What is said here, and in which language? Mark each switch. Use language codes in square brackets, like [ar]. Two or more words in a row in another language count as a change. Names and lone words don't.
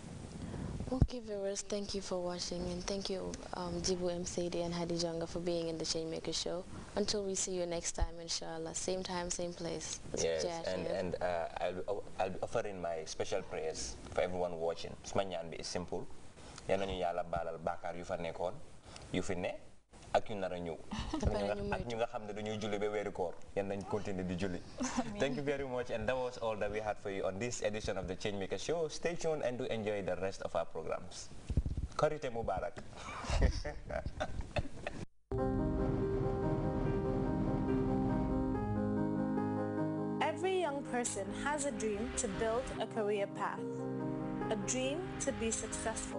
[en] Okay, viewers, thank you for watching, and thank you, Jibu MCD and Hadi Jonga for being in the Changemaker Show. Until we see you next time, inshallah. Same time, same place. Yes, and I'll be offering my special prayers for everyone watching. Smanyan is simple. Yan ñu yàlla baalal bàkkaar yu fa nekkoon yu fi ne ak ñu nar a ñëw ak ñu nga xam ne dañuy julli ba weeru koor yan nañ continuer di julli. Thank you very much, and that was all that we had for you on this edition of the Changemaker Show. Stay tuned and do enjoy the rest of our programs. Korite Mubarak. Every young person has a dream to build a career path, a dream to be successful.